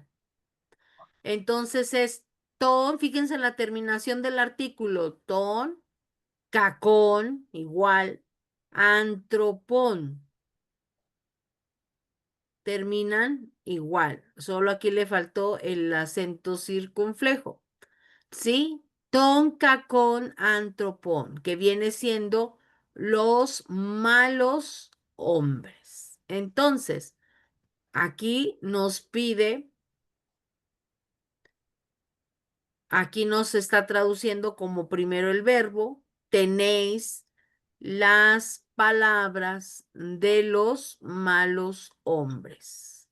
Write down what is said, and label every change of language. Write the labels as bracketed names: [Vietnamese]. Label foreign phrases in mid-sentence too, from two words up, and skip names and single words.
[Spanish] Entonces es ton, fíjense en la terminación del artículo, [Greek] τῶν κακῶν, [Spanish] igual, antropón, terminan igual, solo aquí le faltó el acento circunflejo, ¿sí? [Greek] τῶν κακῶν ἀνθρώπων, [Spanish] que viene siendo los malos hombres. Entonces, aquí nos pide. Aquí nos está traduciendo como primero el verbo, tenéis las palabras de los malos hombres.